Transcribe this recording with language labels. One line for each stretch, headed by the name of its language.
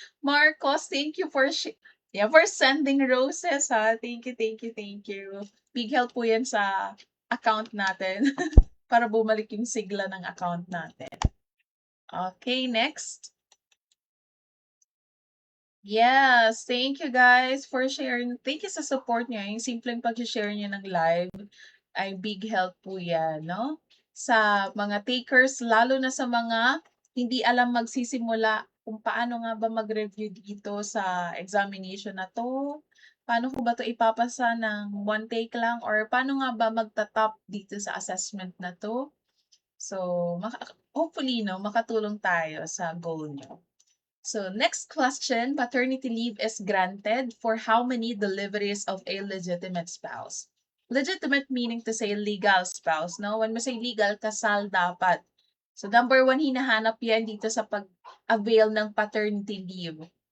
English: Marcos, thank you for for sending roses ha. Thank you, thank you, thank you.
Filipino: Big help po yan sa account natin para bumalik yung sigla ng account natin.
English: Okay, next. Yes, thank you guys for sharing.
Filipino: Thank you sa support niyo. Yung simpleng pag-share niyo ng live ay big help po yan, no? Sa mga takers, lalo na sa mga hindi alam magsisimula kung paano nga ba mag-review dito sa examination na to. Paano ko ba to ipapasa ng one take lang or paano nga ba magta-top dito sa assessment na to? So, hopefully, no, makatulong tayo sa goal nyo.
English: So, next question, paternity leave is granted for how many deliveries of a legitimate spouse? Legitimate meaning to say legal spouse, no? When we say legal,
Filipino: kasal dapat. So, number 1, hinahanap yan dito sa pag-avail ng paternity leave.